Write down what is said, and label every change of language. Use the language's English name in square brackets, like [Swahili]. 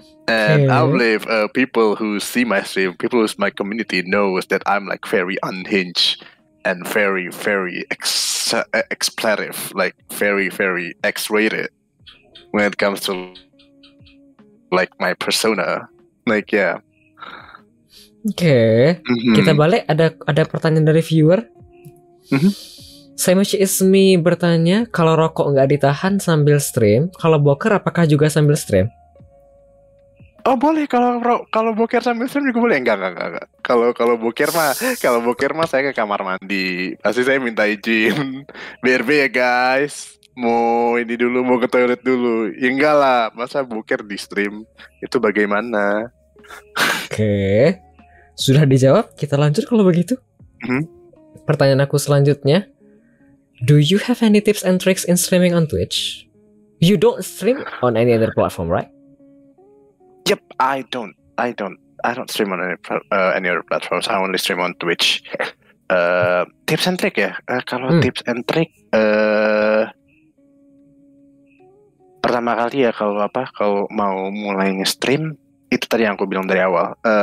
[English] And I believe people who see my stream, people who's my community knows that I'm like very unhinged and very, very expletive, like very, very X-rated when it comes to like my persona. Like yeah. [Indonesian] Oke. Kita balik, ada pertanyaan dari viewer. Saimushi Ismi bertanya, kalau rokok nggak ditahan sambil stream, kalau boker apakah juga sambil stream? Oh boleh, kalau boker sambil stream juga boleh. Enggak. Kalau boker mah saya ke kamar mandi. Pasti saya minta izin. BRB ya guys. Mau ke toilet dulu. Ya enggak lah, masa boker di stream. Itu bagaimana? Oke. Sudah dijawab, kita lanjut kalau begitu. Pertanyaan aku selanjutnya, [English] do you have any tips and tricks in streaming on Twitch? You don't stream on any other platform, right? Yep, I don't stream on any other platforms. I only stream on Twitch. Tips and trick ya. [Indonesian] Kalau tips and trick, pertama kali ya kalau mau mulai nge-stream, itu tadi yang aku bilang dari awal.